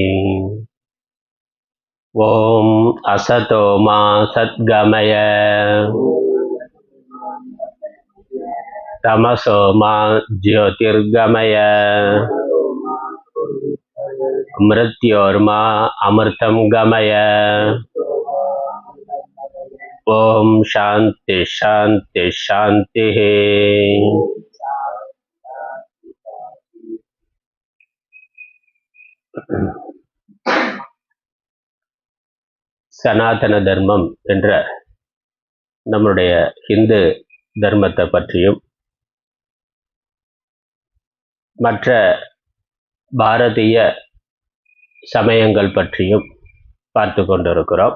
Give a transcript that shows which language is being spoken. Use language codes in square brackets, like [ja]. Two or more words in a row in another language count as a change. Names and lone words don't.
[sa] ॐ असतो मा सद्गमय तमसो मा ज्योतिर्गमय मृत्योर्मा अमृतं गमय। ॐ शान्ति शान्ति शान्तिः। [ta] சனாதன தர்மம் என்ற நம்முடைய ஹிந்து தர்மத்தை பற்றியும் மற்ற பாரதிய சமயங்கள் பற்றியும் பார்த்து கொண்டிருக்கிறோம்.